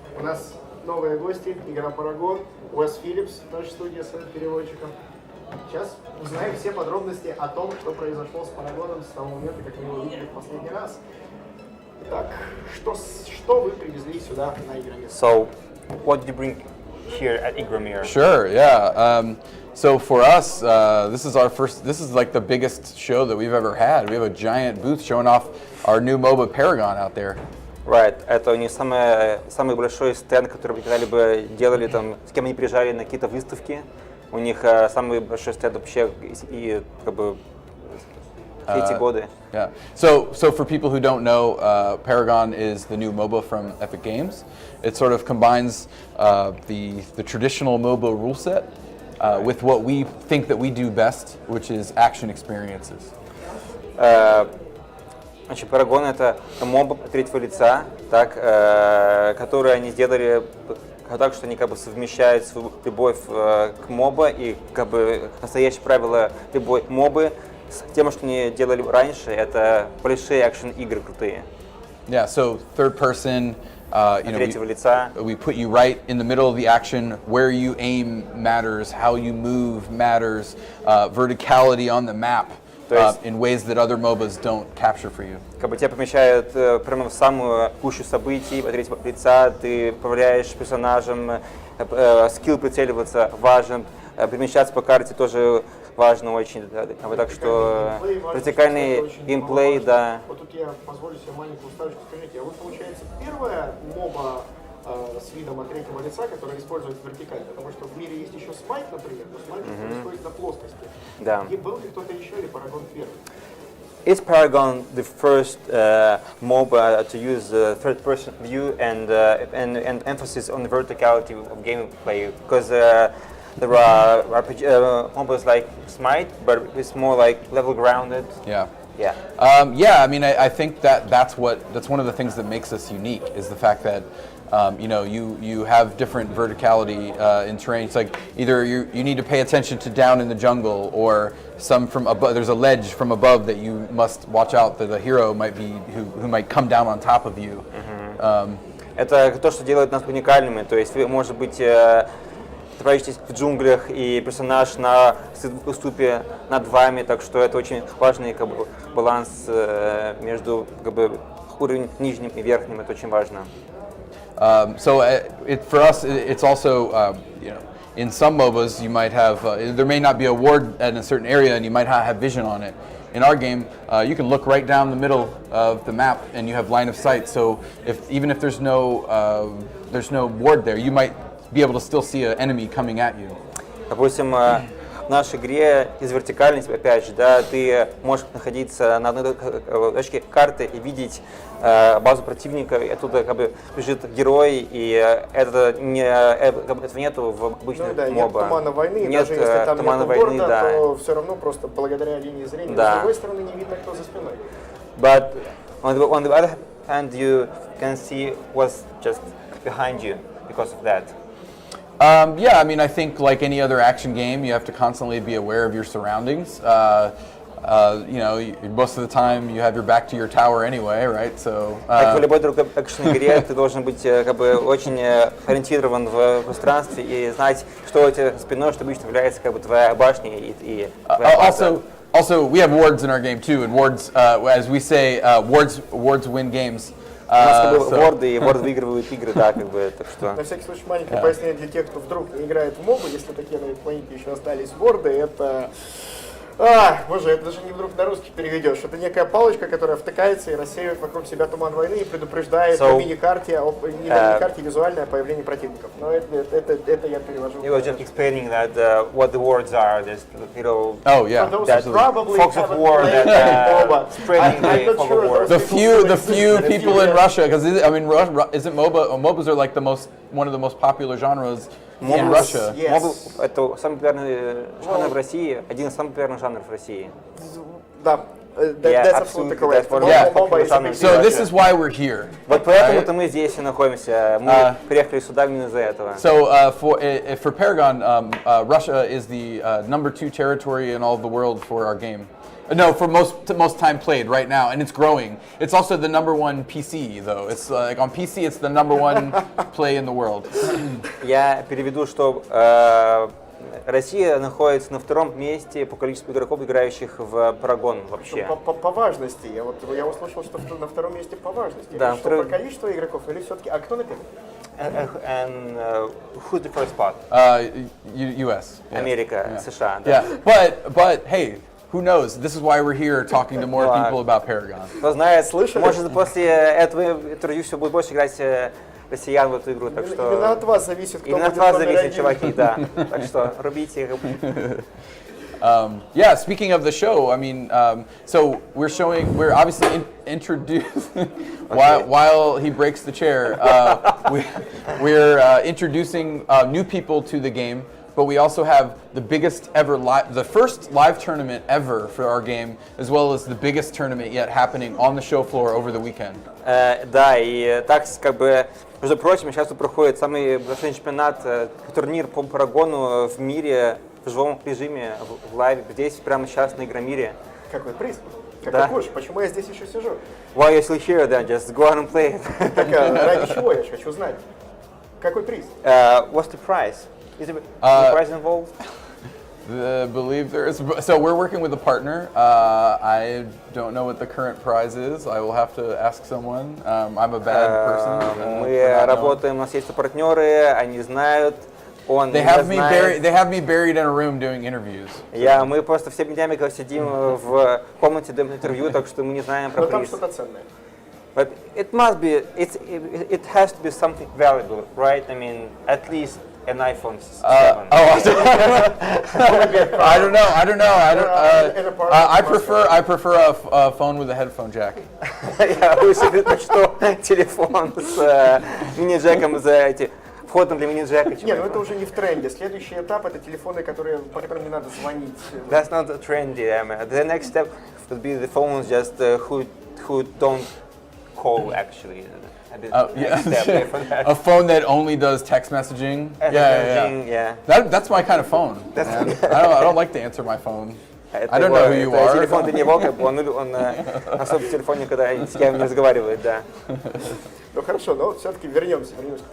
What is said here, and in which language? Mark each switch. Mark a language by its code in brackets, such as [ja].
[ru] У нас новые гости, игра Paragon, Уэс Филлипс, наша студия с переводчиком. Сейчас узнаем все подробности о том, что произошло с Парагоном с того момента, как мы его видели в последний раз. Итак, что вы привезли сюда на ИгроМир? [en] So, what did you bring here at ИгроМир? Sure, yeah. So for us, this is like the biggest show that we've ever had. We have a giant booth showing off our new MOBA Paragon out there. [ru] Right, это у них самый большой стенд, который когда-либо делали, там, с кем они приезжали на какие-то выставки. У них самый большой стенд вообще и как бы все эти годы. [en] Yeah. So for people who don't know, Paragon is the new MOBA from Epic Games. It sort of combines the traditional MOBA rule set with what we think that we do best, which is action experiences. [ru] Значит, Paragon — это моба третьего лица, так, которые они сделали так, что они как бы совмещают свою любовь к моба и как бы настоящие правила любой мобы с тем, что они делали раньше. Это большие экшен-игры крутые. [en] Yeah, so third person, [ru] Третьего лица. [en] we put you right in the middle of the action. Where you aim matters, how you move matters, verticality on the map in ways that other MOBAs don't capture for you. [ru] Как бы тебя помещают прямо в самую гущу событий, от третьего лица, ты управляешь персонажем, скилл прицеливаться важен, перемещаться по карте тоже важно очень. Так что вертикальный геймплей, да. Вот тут я позволю себе маленькую вставочку. Скажите, а вот получается первая моба с видом от третьего лица, которая использует вертикаль, потому что в мире есть еще смайт, например, но смайт происходит на плоскости. Да. И был ли кто-то еще или Paragon первый? [en] Is Paragon the first MOBA to use third-person view and emphasis on the verticality of gameplay? Because there are RPG, MOBAs like Smite, but it's more like level-grounded. Yeah. Yeah. Yeah, I mean, I think that's one of the things that makes us unique is the fact that you have different verticality in terrain. It's like either you need to pay attention to down in the jungle, or some from above. There's a ledge from above that you must watch out that the hero might be who might come down on top of you. [ru] Это то, что делает нас уникальными. То есть вы, может быть, находитесь в джунглях, и персонаж на уступе над вами, так что это очень важный как бы баланс между как бы уровнем нижним и верхним. Это очень важно. [en] So for us, it's also, in some MOBAs you might have, there may not be a ward in a certain area and you might not have vision on it. In our game, you can look right down the middle of the map and you have line of sight. So even if there's no ward there, you might be able to still see an enemy coming at you. [ru] Допустим, в нашей игре из вертикальности, опять же, да, ты можешь находиться на одной точке карты и видеть базу противника, и оттуда как бы бежит герой, и этого нету в обычных да, моба. Нет тумана войны, нет даже если там тумана нет войны, борда, да. то все равно просто благодаря линии зрения. Да. С другой стороны, не видно, кто за спиной. [en] But on the other hand, you can see what's just behind you because of that. Yeah, I mean, I think like any other action game, you have to constantly be aware of your surroundings. Most of the time you have your back to your tower anyway, right? So. [ru] Как в любой другой экшн-игре, ты должен быть как бы очень ориентирован в пространстве и знать, что у тебя за спиной, что обычно является как бы твоя башня и твоя база. [en] Also, we have wards in our game too, and wards, as we say, wards win games. [ru] У нас как бы ворды, и ворды выигрывают игры, да, как бы, так что. На всякий случай, маленькое пояснение для тех, кто вдруг не играет в мобы, если такие на этой планете еще остались ворды, это... Боже, это даже не вдруг на русский переведешь. Это некая палочка, которая втыкается и рассеивает вокруг себя туман войны и предупреждает на миникарте, не на миникарте визуальное появление противников. Но это я перевожу. [en] You were just explaining that what the words are, this little that fox of war that spreading the fog of war. The few people in Russia, because I mean, isn't MOBAs are like one of the most popular genres in Russia. [ru] MOBA — это самый популярный жанр в России, один из самых популярных жанров в России. Да, [en] That's absolutely correct. So this is why we're here. [ru] Вот поэтому-то мы здесь и находимся. Мы приехали сюда именно из-за этого. [en] So for Paragon, Russia is the number 2 territory in all of the world for our game. No, for most time played right now, and it's growing. It's also the number 1 PC though. It's like on PC, it's the number 1 play in the world. [ru] Я переведу, что Россия находится на 2-м месте по количеству игроков, играющих в Paragon вообще. По важности. Я услышал, что на 2-м месте по важности. Да, что по количеству игроков или все-таки... А кто на 1-м? [en] And who's the first spot? US. [ru] Америка, США. [en] Yeah, but hey. Who knows? This is why we're here talking to more people about Paragon. [ru] Кто знает, может после этого интервью все будет больше играть россиян в эту игру, так что... Именно от вас зависит, кто Именно от вас зависит, чуваки, да. Так что рубите. [en] Yeah, speaking of the show, I mean, so we're obviously introducing, while he breaks the chair, we're introducing new people to the game. But we also have the biggest ever the first live tournament ever for our game, as well as the biggest tournament yet happening on the show floor over the weekend. [ru] Да, и так как бы, между прочим, сейчас тут проходит самый большой чемпионат, турнир по Парагону в мире в живом режиме, в лайве, здесь прямо сейчас на ИгроМире. Какой приз? Какой куш? Почему я здесь еще сижу? [en] Why are you still here then? Just go out and play. [ru] Так, ради чего? Я хочу знать. Какой приз? [en] What's the prize? Is there a prize involved? I believe there is. So we're working with a partner. I don't know what the current prize is. I will have to ask someone. I'm a bad person. [ru] Мы работаем, у нас есть партнеры, они знают. [en] They have me buried in a room doing interviews. [ru] Мы просто все днями сидим в комнате делаем интервью, так что мы не знаем про приз. Но там что-то ценное. [en] But it must be. It has to be something valuable, right? I mean, at least. An iPhone 7. I don't know. I prefer a phone with a headphone jack. [ru] Я лучше предпочту телефон с мини-джеком входом для мини-джека. Нет, ну это уже не в тренде. Следующий этап — это телефоны, по которым не надо звонить. [en] That's not trendy. The next step would be the phones just who don't call actually. A phone that only does text messaging. Yeah. That's my kind of phone. I don't like to answer my phone. I don't know who you are. [ru] Телефон для него, как бы он особо в телефоне, когда с кем не разговаривает, да. Ну хорошо, но все-таки вернемся к